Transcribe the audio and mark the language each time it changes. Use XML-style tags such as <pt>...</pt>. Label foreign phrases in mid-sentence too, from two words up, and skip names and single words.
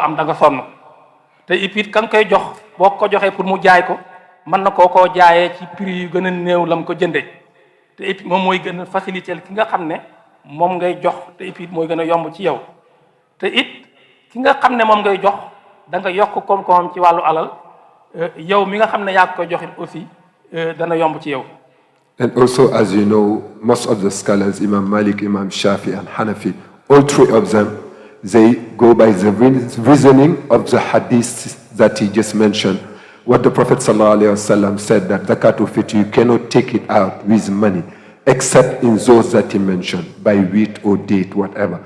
<wo>am da nga sonn te it ka nga koy jox boo ko joxee pour mu jaay ko mën na koo jaayee ci prix yu gën a néew la mu ko jëndee te it moom mooy gën a faciliter ki nga xam ne moom ngay jox te it mooy gën a yomb ci yow te it ki nga xam ne moom ngay jox da nga yokk koom-koomam ci wàllu alal yow mi nga xam ne yaa ko koy joxit aussi dana yomb ci yow.</wo> <en>And also, as you know, most of the scholars, Imam Malik, Imam Shafi, and Hanafi, all three of them, they go by the reasoning of the hadith that he just mentioned. What the Prophet ﷺ said, that</en> <ar>زكاة الفطر,</ar> <en>you cannot take it out with money, except in those that he mentioned, by wheat or date, whatever.</en>